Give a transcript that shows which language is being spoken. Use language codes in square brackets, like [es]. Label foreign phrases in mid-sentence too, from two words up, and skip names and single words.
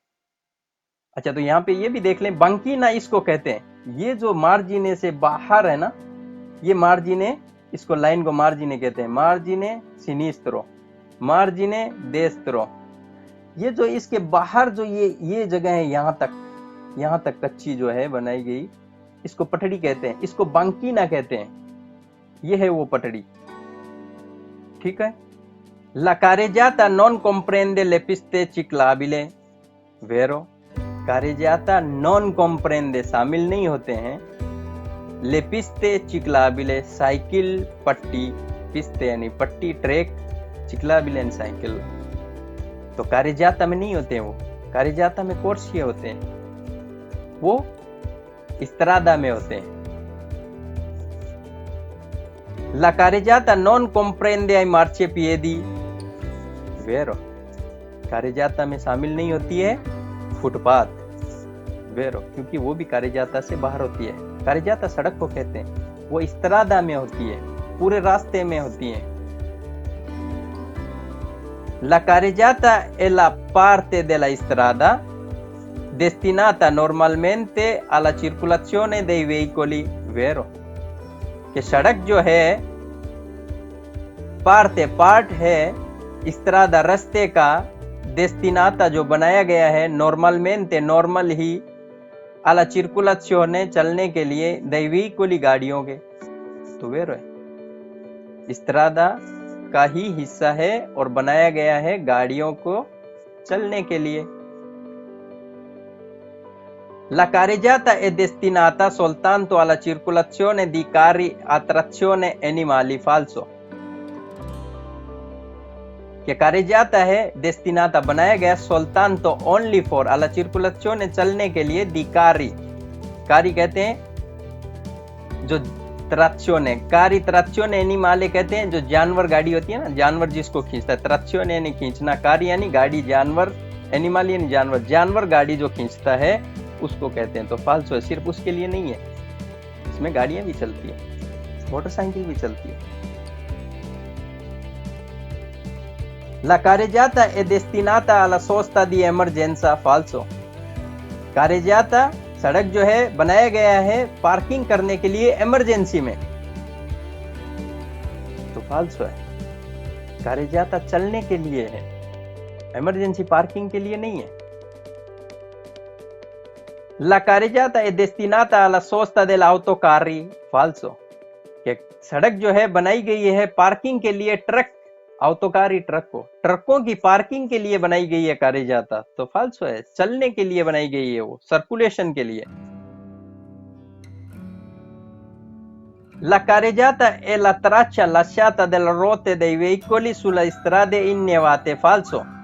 [hi] अच्छा, तो यहाँ पे ये भी देख लें, banchina इसको कहते हैं, ये जो मार्जिने से बाहर है ना, ये मार्जिने, इसको लाइन को मार्जिने कहते हैं, [it] margine sinistro, margine destro, [hi] ये जो इसके बाहर जो ये जगह है, यहाँ तक कच्ची जो है बनाई गई, इसको पटड़ी कहते हैं, इसको banchina कहते हैं, ये है वो पटड़ी, ठीक है। [it] La carreggiata non comprende le piste ciclabili, vero, carreggiata non comprende [hi] शामिल नहीं होते हैं, [it] le piste ciclabili [hi] साइकिल पट्टी, पिस्ते यानी पट्टी, ट्रैक, ciclabile यानी साइकिल, तो carreggiata में नहीं होते हैं वो, carreggiata में कोर्सिया होते हैं, वो strada में होते हैं। [it] La carreggiata non comprende ai marciapiedi, vero, [hi] carreggiata में शामिल नहीं होती है फुटपाथ, वेरो, क्योंकि वो भी carreggiata से बाहर होती है। carreggiata सड़क को कहते हैं, वो strada में होती है, पूरे रास्ते में होती है। [it] La carreggiata è la parte della strada destinata normalmente alla circolazione dei veicoli, vero, [hi] कि सड़क जो है पार्ट है strada रास्ते का, destinata जो बनाया गया है, normalmente नॉर्मल ही, [it] alla circolazione [hi] चलने के लिए, [it] dei veicoli [hi] गाड़ियों के, तो वेरो है, strada का ही हिस्सा है और बनाया गया है गाड़ियों को चलने के लिए। [it] La carreggiata è destinata soltanto alla circolazione di carri a trazione animali, falso, [hi] कि carreggiata है destinata बनाया गया soltanto only for [it] alla circolazione [hi] चलने के लिए [it] di carri, [hi] कारी कहते हैं जो trazione, [it] carri trazione animale [hi] कहते हैं जो जानवर गाड़ी होती है ना, जानवर जिसको खींचता है, trazione यानी खींचना, कारी यानी गाड़ी, जानवर, animal यानी जानवर, जानवर गाड़ी जो खींचता है उसको कहते हैं, तो फाल्सो है, सिर्फ उसके लिए नहीं है, उसमें गाड़ियां भी चलती है, मोटरसाइकिल भी चलती है। [it] La carreggiata è destinata alla sosta di emergenza, falso। [hi] carreggiata सड़क जो है बनाया गया है पार्किंग करने के लिए इमरजेंसी में, तो फाल्सो है। carreggiata चलने के लिए है, [en] emergency parking [hi] के लिए नहीं है। [it] La carreggiata è destinata alla sosta dell'autocarri, falso। [hi] कि सड़क जो है बनाई गई है पार्किंग के लिए ट्रक, ऑटोकारी ट्रकों की पार्किंग के लिए बनाई गई है carreggiata, तो फाल्सो है। चलने के लिए बनाई गई है, वो सर्कुलेशन के लिए। [it] La carreggiata è la traccia lasciata dalle ruote dei veicoli sulle strade innevate, falso।